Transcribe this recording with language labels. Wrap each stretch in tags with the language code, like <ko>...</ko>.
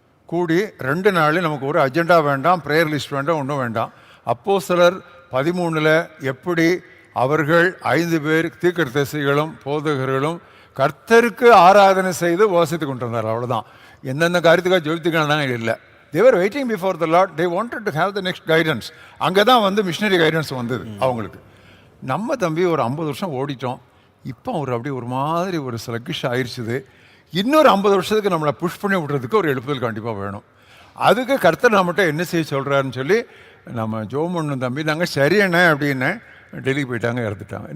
<ta>கூடி 2 நாள் நமக்கு ஒரு அஜெண்டா வேண்டாம், ப்ரேயர் லிஸ்ட் வேண்டாம், ஒன்றும் வேண்டாம். அப்போஸ்தலர் 13 எப்படி அவர்கள் 5 பேர் தீர்க்கதரிசிகளும் போதகர்களும் கர்த்தருக்கு ஆராதனை செய்து வாசித்து கொண்டு வந்தார். அவ்வளோதான். எந்தெந்த காரியத்துக்காக ஜெபித்துக்கான இல்லை.</ta> <en>They were waiting before the Lord. They wanted to have the next guidance.</en> <ta>அங்கே தான் வந்து மிஷினரி கைடன்ஸ் வந்தது அவங்களுக்கு. நம்ம தம்பி ஒரு 50 வருஷம் ஓடிட்டோம். இப்போ ஒரு மாதிரி ஒரு ஸ்லக்கிஷ் ஆயிடுச்சுது. இன்னொரு 50 வருஷத்துக்கு நம்மளை புஷ் பண்ணி விடுறதுக்கு ஒரு எழுப்புதல் கண்டிப்பாக வேணும். அதுக்கு கர்த்தர் நம்மகிட்ட என்ன செய்ய சொல்கிறாருன்னு சொல்லி நம்ம ஜோமண்ணு தம்பி நாங்கள் சரியண்ணே அப்படின்னு டெல்லிக்கு போயிட்டாங்க, இறந்துட்டாங்க.</ta>